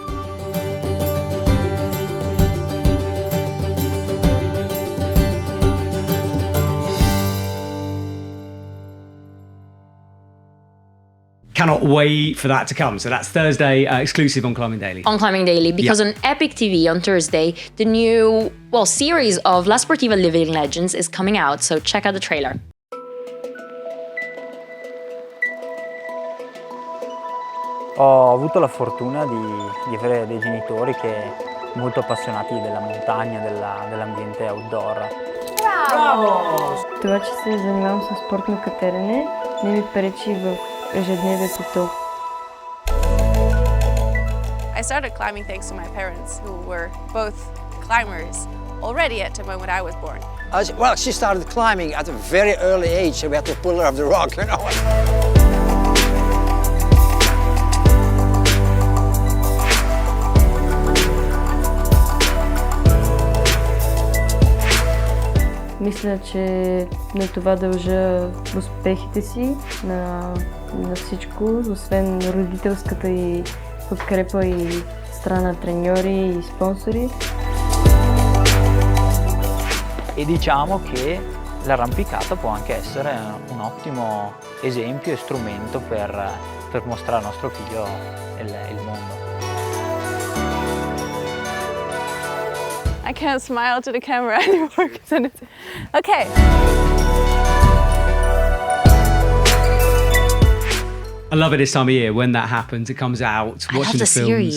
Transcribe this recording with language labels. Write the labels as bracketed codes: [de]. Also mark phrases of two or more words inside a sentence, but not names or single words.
[en] Cannot wait for that to come. So that's Thursday, exclusive on Climbing Daily. On Climbing Daily, because on Epic TV on Thursday, the new, series of La Sportiva Living Legends is coming out, so check out the trailer. [it] Ho avuto la fortuna di avere dei genitori molto appassionati della montagna, dell'ambiente outdoor. Bravo! [bg] Това, че се занимавам с спортно катерене, не ми пречи в ежедневието. [en] I started climbing thanks to my parents, who were both climbers already at the moment I was born. Well, she started climbing at a very early age, so we had to pull her off the rock, [bg] Мисля, че на това дължа успехите си, на всичко, освен родителската и подкрепа и страна треньори и спонсори. [it] E diciamo che l'arrampicata può anche essere un ottimo esempio e strumento per mostrare al nostro figlio il mondo. [en] I can't smile to the camera anymore because then it's... Okay. I love it this time of year when that happens. It comes out, watching the films. Series.